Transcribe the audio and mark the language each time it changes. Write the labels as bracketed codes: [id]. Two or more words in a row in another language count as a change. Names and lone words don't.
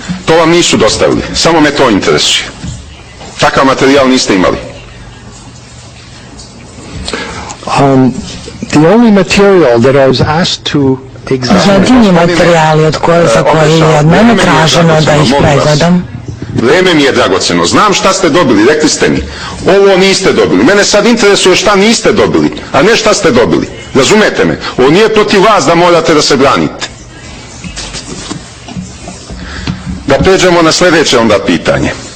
[sr] To vam nisu dostavili, samo me to interesuje. Takav materijal niste imali. [en] The only material that I was asked to examine. [sr] Jedini materijali za koje je od mene traženo da ih pregledam. Vreme mi je dragoceno. Znam šta ste dobili, rekli ste mi. Ovo niste dobili. Mene sad interesuje šta niste dobili, a ne šta ste dobili. Razumete me? Ovo nije protiv vas da morate da se branite. Da pređemo na sljedeće onda pitanje.